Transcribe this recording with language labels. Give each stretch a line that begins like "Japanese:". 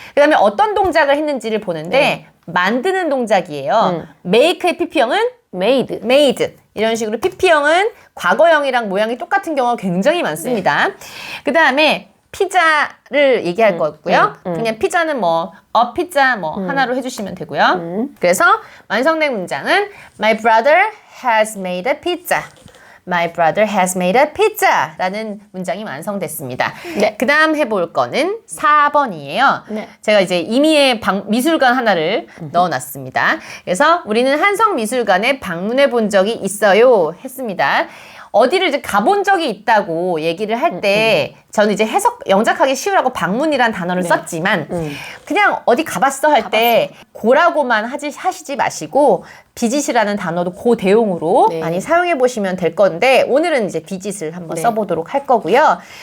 Korean: 그 다음에 어떤 동작을 했는지를 보는데 만드는 동작이에요. make의 pp형은 made 이런 식으로 pp형은 과거형이랑 모양이 똑같은 경우가 굉장히 많습니다. 그 다음에 피자를 얘기할 거고요. 그냥 피자는 뭐 a pizza 뭐 하나로 해주시면 되고요. 그래서 완성된 문장은
English: My brother has made a pizza. My brother has made a pizza
Korean: 라는 문장이 완성됐습니다. 네. 그 다음 해볼 거는 4번이에요. 네. 제가 이제 임의의 미술관 하나를 넣어놨습니다. 그래서 우리는 한성미술관에 방문해 본 적이 있어요 했습니다. 어디를 이제 가본 적이 있다고 얘기를 할 때 저는 이제 영작하기 쉬우라고 방문이란 단어를 썼지만 그냥 어디 가봤어 할 때 고라고만 하시지 마시고 비짓이라는 단어도 고 대용으로 많이 사용해 보시면 될 건데 오늘은 이제 비짓을 한번 써보도록 할 거고요.